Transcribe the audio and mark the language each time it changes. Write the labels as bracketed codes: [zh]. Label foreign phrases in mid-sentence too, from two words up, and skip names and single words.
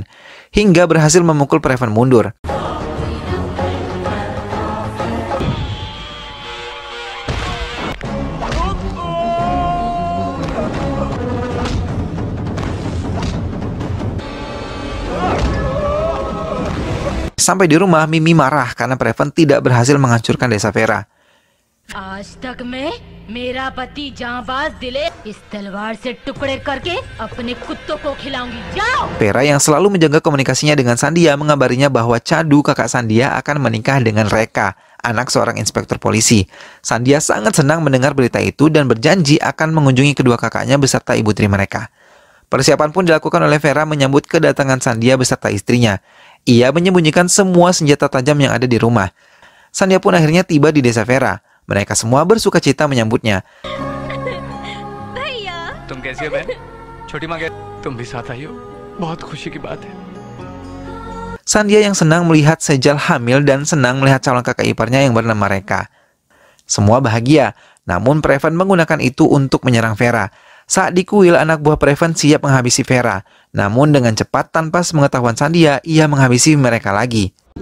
[id] Hingga berhasil memukul Prevan mundur. Sampai di rumah, Mimi marah karena Prevan tidak berhasil menghancurkan desa Vera. [hi] आज तक मैं मेरा पति जांबाज दिले इस तलवार से टुकड़े करके अपने कुत्तों को खिलाऊंगी. जाओ. [id] Vera yang selalu menjaga komunikasinya dengan Sandhya mengabarinya bahwa Chandu kakak Sandhya akan menikah dengan Reka, anak seorang inspektur polisi. Sandhya sangat senang mendengar berita itu dan berjanji akan mengunjungi kedua kakaknya beserta ibu tiri mereka. Persiapan pun dilakukan oleh Vera menyambut kedatangan Sandhya beserta istrinya. Ia menyembunyikan semua senjata tajam yang ada di rumah. Sandhya pun akhirnya tiba di desa Vera. Mereka semua bersuka cita menyambutnya. [hi] तुम कैसी हो बहन? छोटी माँ तुम भी साथ आई हो. बहुत खुशी की बात है. [id] Sandhya yang senang melihat Sejal hamil dan senang melihat calon kakak iparnya yang bernama Reka. Semua bahagia, namun Prevan menggunakan itu untuk menyerang Vera. Saat di kuil, anak buah Prevan siap menghabisi Vera. Namun dengan cepat tanpa sepengetahuan Sandhya, ia menghabisi mereka lagi.